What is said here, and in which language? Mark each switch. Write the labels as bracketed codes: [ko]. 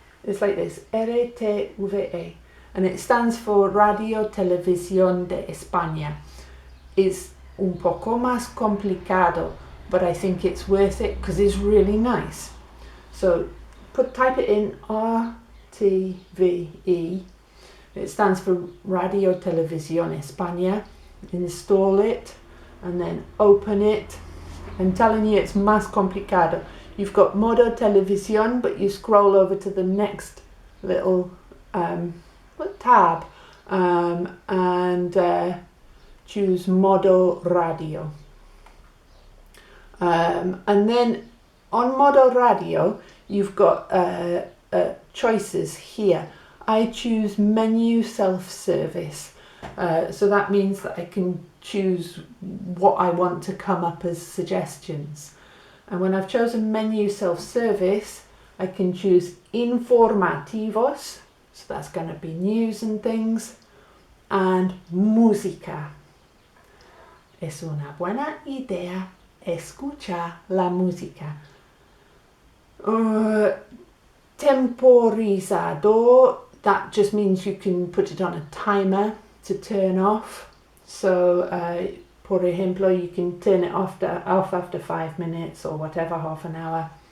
[en] It's like this, RTVE. And it stands for Radio Televisión de España. It's [es] un poco más complicado, [en] but I think it's worth it because it's really nice. So type it in RTVE. It stands for Radio Televisión España. Install it and then open it. I'm telling you, it's [es] más complicado. [en] You've got modo televisión, but you scroll over to the next little tab and choose modo radio. And then on modo radio, you've got choices here. I choose menu self-service. So that means that I can choose what I want to come up as suggestions. And when I've chosen menu self-service, I can choose informativos, so that's going to be news and things, and música. [es] Es una buena idea escuchar la música. [en] Temporizador, that just means you can put it on a timer to turn off. So, [es] por ejemplo, [en] you can turn it off after 5 minutes or whatever, half an hour.